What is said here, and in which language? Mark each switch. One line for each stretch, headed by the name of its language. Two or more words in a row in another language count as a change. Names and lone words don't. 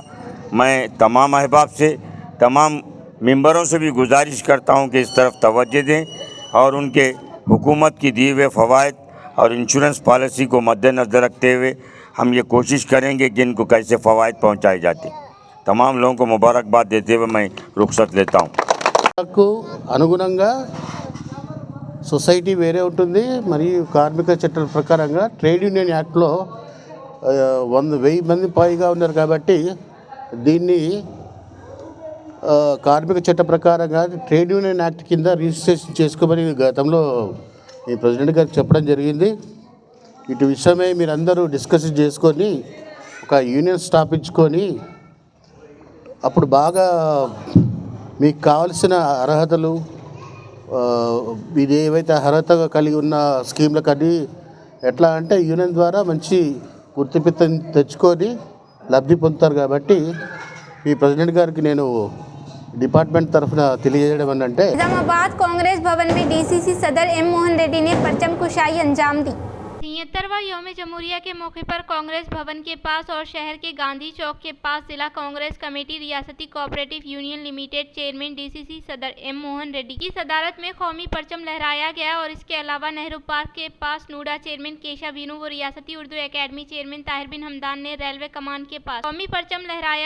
Urdu: میں تمام احباب سے، تمام ممبروں سے بھی گزارش کرتا ہوں کہ اس طرف توجہ دیں اور ان کے حکومت کی دیے ہوئے فوائد اور
English: insurance policy
Urdu: کو مدنظر رکھتے ہوئے ہم یہ کوشش کریں گے کہ ان کو کیسے فوائد پہنچائے جاتے. تمام لوگوں کو مبارکباد دیتے ہوئے میں رخصت لیتا ہوں.
Telugu: को अनुगुणंगा సొసైటీ వేరే ఉంటుంది, మరియు కార్మిక చట్టాల ప్రకారంగా
English: trade union actలో
Telugu: 1,000 మంది పైగా ఉన్నారు కాబట్టి దీన్ని కార్మిక చట్ట ప్రకారంగా
English: trade union act
Telugu: కింద రిజిస్ట్రేషన్ చేసుకోమని గతంలో ఈ ప్రెసిడెంట్ గారికి చెప్పడం జరిగింది. ఇటు విషయమై మీరందరూ డిస్కస్ చేసుకొని ఒక యూనియన్ స్థాపించుకొని అప్పుడు బాగా మీకు కావలసిన అర్హతలు ఇది ఏవైతే అర్హతగా కలిగి ఉన్న స్కీమ్లకు అన్నీ ఎట్లా అంటే యూనియన్ ద్వారా మంచి గుర్తింపు తెచ్చుకొని లబ్ధి పొందుతారు. కాబట్టి ఈ ప్రెసిడెంట్ గారికి నేను డిపార్ట్మెంట్ తరఫ తెలియజేయడం అంటే
Urdu: نظام آباد کانگریس بھون میں ڈی سی سی صدر ایم موہن ریڈی نے پرچم کشائی انجام دی. ۷۳واں یوم جمہوریہ کے موقع پر کانگریس بھون کے پاس اور شہر کے گاندھی چوک کے پاس ضلع کانگریس کمیٹی ریاستی
English: cooperative union limited chairman
Urdu: ڈی سی سی صدر ایم موہن ریڈی کی صدارت میں قومی پرچم لہرایا گیا اور اس کے علاوہ نہرو پارک کے پاس نوڈا چیئرمین کیشو بینو و ریاستی اردو اکیڈمی چیئرمین طاہر بن حمدان نے ریلوے کمان کے پاس قومی پرچم لہرایا.